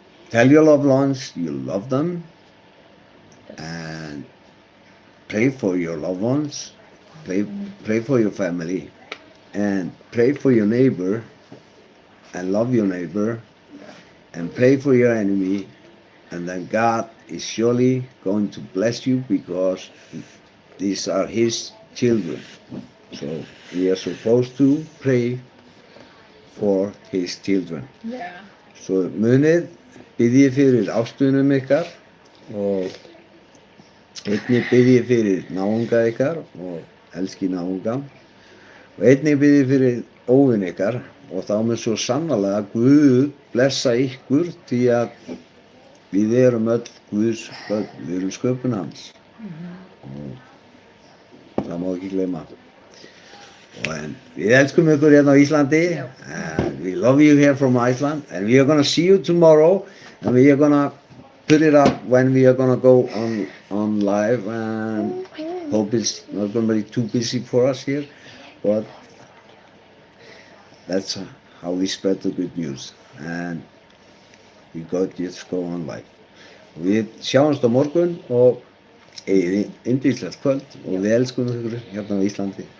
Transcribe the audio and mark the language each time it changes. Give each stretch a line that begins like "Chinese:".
English: Tell your loved ones you love them, and pray for your loved ones, pray for your family, and pray for your neighbor, and love your neighbor, and pray for your enemy, and then God is surely going to bless you, because these are His children. So we are supposed to pray for His children. Yeah.
Icelandic: So munið, biðjið fyrir ástvunum ykkar, og Einnig bið ég fyrir náunga ykkar og elski náunga. Og einnig bið ég fyrir óvin ykkar og þá mun svo sannarlega Guð blessa ykkur því að við erum öll Guðs börn, við erum sköpun hans. Og það má ekki gleyma. And við elskum ykkur hérna á Íslandi.
English: And we love you here from Iceland. And we are gonna see you tomorrow. And we are gonna put it up when we are gonna go on live. And hope it's not gonna be too busy for us here. But that's how we spread the good news. And we got just go on live.
Icelandic: Við sjáumst á morgun og eigið yndislegt kvöld og við elskum ykkur hérna á Íslandi.